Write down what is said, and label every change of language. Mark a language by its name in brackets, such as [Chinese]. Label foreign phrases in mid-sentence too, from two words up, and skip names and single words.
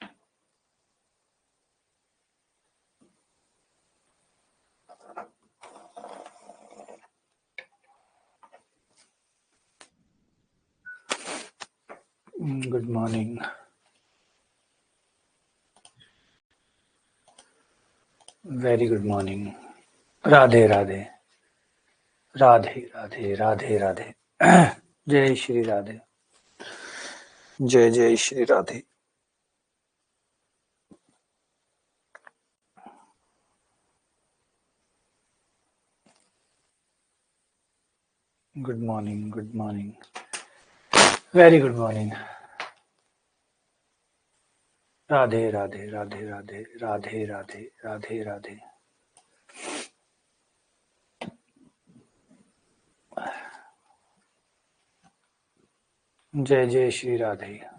[English] Good morning. Very good morning. [Hindi] राधे राधे राधे राधे राधे राधे जय श्री राधे जय जय श्री राधे. [English] Good morning. Good morning. Very good morning. [Hindi] राधे राधे राधे राधे राधे राधे राधे राधे. जय जय श्री राधे.